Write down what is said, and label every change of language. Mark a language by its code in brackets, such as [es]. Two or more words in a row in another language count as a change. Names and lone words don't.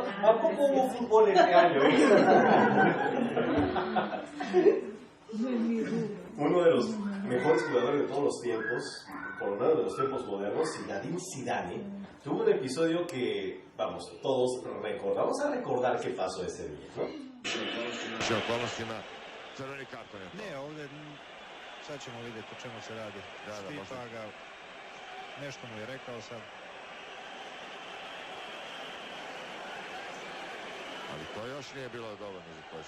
[es] ¿A poco hubo fútbol este año? Uno de los mejores jugadores de todos los tiempos, por lo menos de los tiempos modernos, Zinedine Zidane, tuvo un episodio que, vamos, todos recordamos. Vamos a recordar qué pasó ese día, ¿no? [hr] Sad ćemo vidjeti o čemu se radi. Stipa ga, nešto mu je rekao sad. Ali to još nije bilo dovoljno za to.